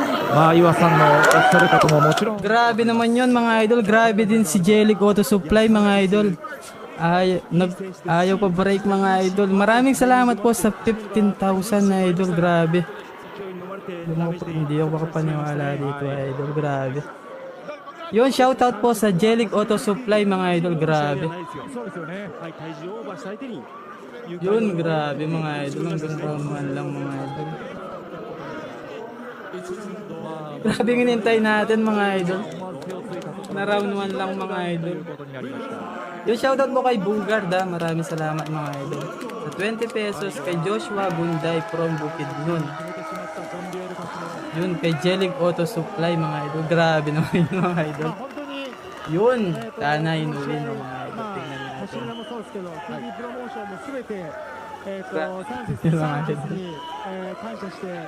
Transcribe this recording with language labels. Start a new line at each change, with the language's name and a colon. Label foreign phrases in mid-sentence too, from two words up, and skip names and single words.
Japanese: まあ岩さんのおっしゃることももちろん
Filipino: Grabe naman yon mga idol. Grabe din si Jellic Auto Supply mga idol. Ayaw pa break mga idol. Maraming salamat po sa 15,000 na idol. Grabe. Hindi ako makapaniwala dito idol. Grabe. Yun, shoutout po sa Jellic Auto Supply mga idol. Grabe.
Japanese: そうですよね。はい、体重をオーバーした相手に
Filipino: Yun, grabe mga idol. Hanggang round 1 lang mga idol. Grabe yung hinintay natin mga idol. Na round 1 lang mga idol. Yung shoutout mo kay Bugard ha. Maraming salamat mga idol. Sa 20 pesos kay Joshua Bunday from Bukidnon. Yun kay Jellic Auto Supply mga idol. Grabe naman yun mga idol. Yun. Sana inulin mo mga idol. Tingnan 走 natin.
Japanese: りもそうですけど、TV プロモーションもすべて、
Filipino: Yun mga
Japanese: サンチェス
Filipino: idol.
Japanese: に、感謝して、